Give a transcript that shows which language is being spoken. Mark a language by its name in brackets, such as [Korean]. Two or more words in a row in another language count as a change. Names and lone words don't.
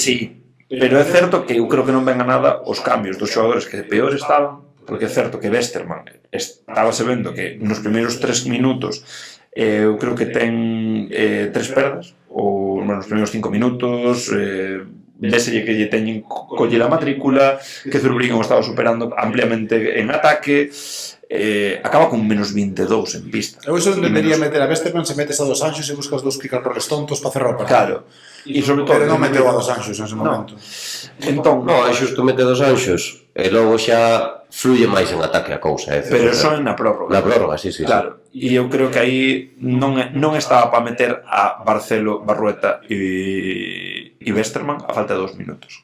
[Galician] Sí, pero é certo que eu creo que non venga nada os cambios dos xogadores que peor estaban, porque é certo que Westerman estábase vendo que nos primeiros 3 minutos eu creo que ten 3 perdas, ou bueno, nos primeiros 5 minutos, véselle que lle teñen colle a matrícula, que Zurbriggen o estaba superando ampliamente en ataque, acaba con menos 22 en pista. Eu iso E entendería menos- meter a Westerman se metes a dos Anxos e buscas dos [English] pick and rolls [Galician] tontos para cerrar o partido. Claro, e sobre todo... Pero non meteu a dos Anxos nese momento. Entón, No, é xusto mete dos anxos e logo xa fluye máis en ataque a cousa, pero son na prórroga. na prórroga, sí. Claro, e eu creo que aí non estaba para meter a Barcelo, Barrueta e Westerman a falta de 2 minutos.